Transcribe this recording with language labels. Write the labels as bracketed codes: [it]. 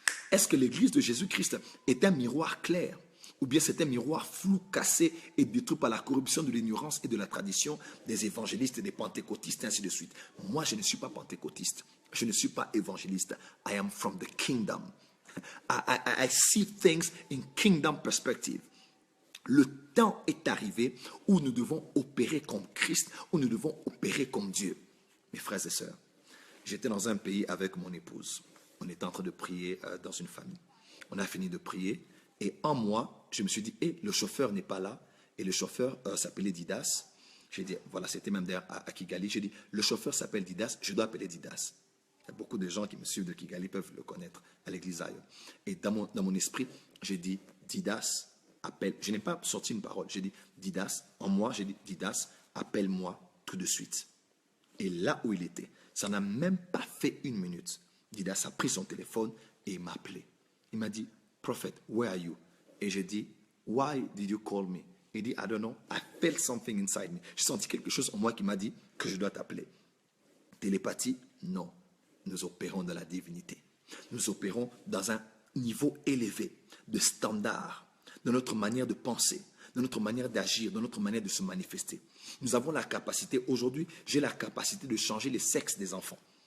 [fr] Est-ce que l'église de Jésus-Christ est un miroir clair? Ou bien c'est un miroir flou, cassé et détruit par la corruption de l'ignorance et de la tradition des évangélistes et des pentecôtistes, ainsi de suite. Moi, je ne suis pas pentecôtiste. Je ne suis pas évangéliste. [en] I am from the kingdom. I see things in kingdom perspective. [fr] Le temps est arrivé où nous devons opérer comme Christ, où nous devons opérer comme Dieu. Mes frères et sœurs, j'étais dans un pays avec mon épouse. On était en train de prier dans une famille. On a fini de prier. Et en moi, je me suis dit, le chauffeur n'est pas là. Et le chauffeur s'appelait Didas. J'ai dit, voilà, c'était même d'ailleurs à Kigali. J'ai dit, le chauffeur s'appelle Didas, je dois appeler Didas. Il y a beaucoup de gens qui me suivent de Kigali peuvent le connaître à l'église ailleurs. Et dans mon esprit, j'ai dit, Didas, appelle. Je n'ai pas sorti une parole. J'ai dit, Didas, en moi, j'ai dit, Didas, appelle-moi tout de suite. Et là où il était, ça n'a même pas fait une minute. Didas a pris son téléphone et il m'a appelé. Il m'a dit, [en] Prophet, where are you? [fr] Et j'ai dit, [en] why did you call me? [fr] Il dit, [en] I don't know, I felt something inside me. [fr] J'ai senti quelque chose en moi qui m'a dit que je dois t'appeler. Télépathie? Non. Nous opérons dans la divinité. Nous opérons dans un niveau élevé de standard, dans notre manière de penser, dans notre manière d'agir, dans notre manière de se manifester. Nous avons la capacité, aujourd'hui, j'ai la capacité de changer les sexes des enfants.